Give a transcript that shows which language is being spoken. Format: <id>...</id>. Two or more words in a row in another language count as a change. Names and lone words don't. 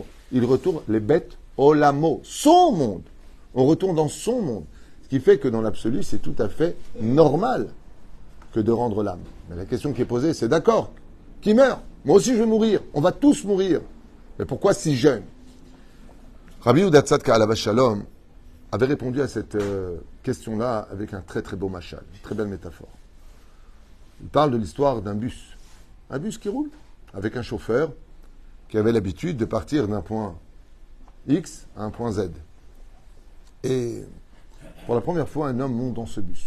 <fr>Il retourne les</fr> <he>בית עולמו.</he> <fr>Son monde. On retourne dans son monde. Ce qui fait que dans l'absolu, c'est tout à fait normal que de rendre l'âme. Mais la question qui est posée, c'est d'accord. Qui meurt? Moi aussi, je vais mourir. On va tous mourir. Mais pourquoi si jeune? Rabbi Yehuda Tzadka</fr> <he>עליו השלום</he> <fr>avait répondu à cette question-là avec un très très beau machal, une très belle métaphore. Il parle de l'histoire d'un bus. Un bus qui roule avec un chauffeur qui avait l'habitude de partir d'un point X à un point Z. Et pour la première fois, un homme monte dans ce bus.</fr>